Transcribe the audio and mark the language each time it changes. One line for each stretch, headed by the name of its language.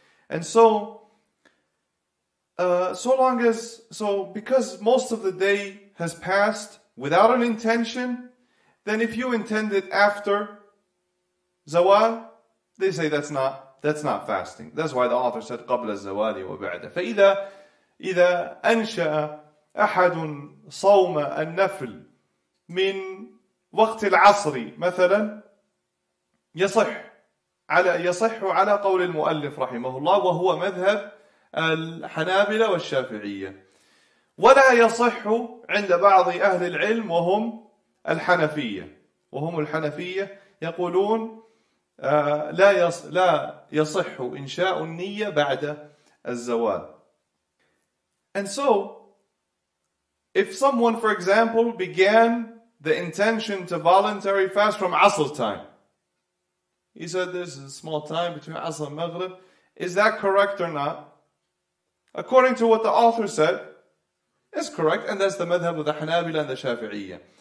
English: And because most of the day has passed without an intention, then if you intend it after Zawal, they say that's not fasting. That's why the author said
Arabic: قبل الزوال وبعده. فإذا أنشأ أحد صوم النفل من وقت العصر مثلا يصح على قول المؤلف رحمه الله، وهو مذهب الحنابلة والشافعية، ولا يصح عند بعض أهل العلم وهم الحنفية يقولون لا يصح إنشاء النية بعد الزوال.
English: And so, if someone, for example, began the intention to voluntary fast from Asr time, he said there's a small time between Asr and Maghrib, is that correct or not? According to what the author said, it's correct, and that's the madhab of the Hanabila and the Shafi'iyya.